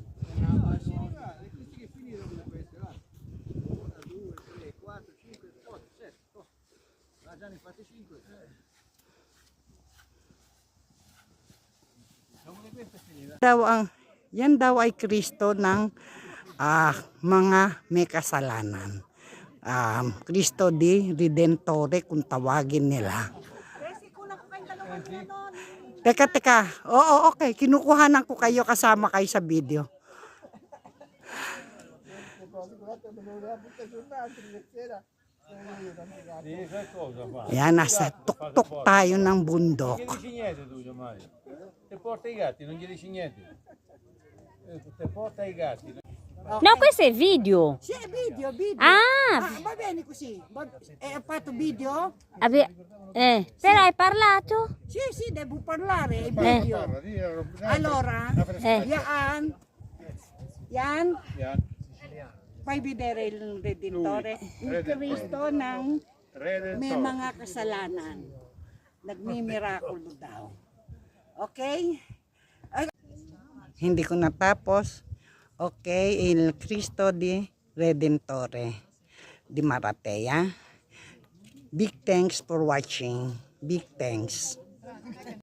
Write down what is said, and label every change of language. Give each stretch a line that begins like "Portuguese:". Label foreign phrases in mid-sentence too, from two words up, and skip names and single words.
Italian: Questi che finirono queste, va. 1, 2, 3, 4, 5, 8, 7. Oh. Già ne fate 5.
Filipino: Yan daw ay Kristo ng mga may kasalanan.
Italian: Kristo di Redentore
Filipino: kung tawagin nila. Teka. Oo, okay. Kinukuhanan ko kayo, kasama kayo sa video. Yan, nasa tuktok tayo ng bundok.
Italian: Non gli dici niente tu, Gianmario. Te porta i gatti, non gli dici niente. Te porta i gatti. No, questo è video. Sì, video. Ah, Va bene così. Hai fatto video? però hai parlato? Sì, devo parlare. Video. Allora, yan. Fai vedere il Redentore. Il Kristo
Filipino: ng may mga kasalanan. Nagmimirakulo daw. Okay? Hindi ko natapos.
Italian: Okay, il Cristo di Redentore di Maratea.
English: Big thanks for watching. Big thanks.